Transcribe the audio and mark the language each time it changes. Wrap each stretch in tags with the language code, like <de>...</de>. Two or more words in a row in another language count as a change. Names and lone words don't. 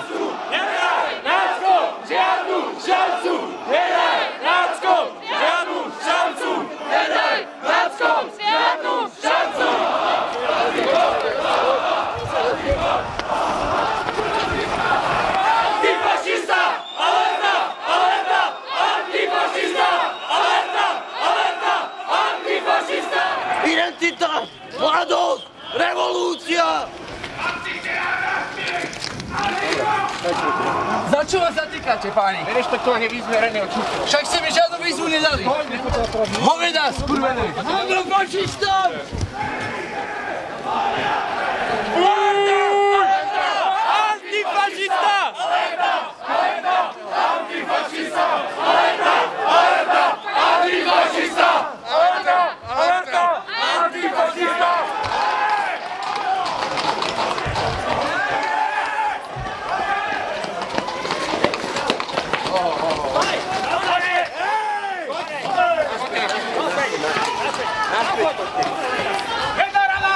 <sk>Nedaj Nácko žiadnu šancu! Nedaj Nácko žiadnu šancu! Nedaj Nácko žiadnu šancu! Antifašista! Alerta! Alerta! Antifašista! Alerta! Alerta! Antifašista! Identita! Mladosť! Revolúcia! Za čo vás zatýkate, páni? Nerešpektovanie výzvy verejného čutu. Však ste mi žiadnu výzvu nedali. Hoveda, skurvené! Antifašistom! Antifašista! Alerta! Alerta! Antifašista! Alerta! Alerta! Antifašista! Alerta! Alerta! Antifašista! Jedna rada!</sk>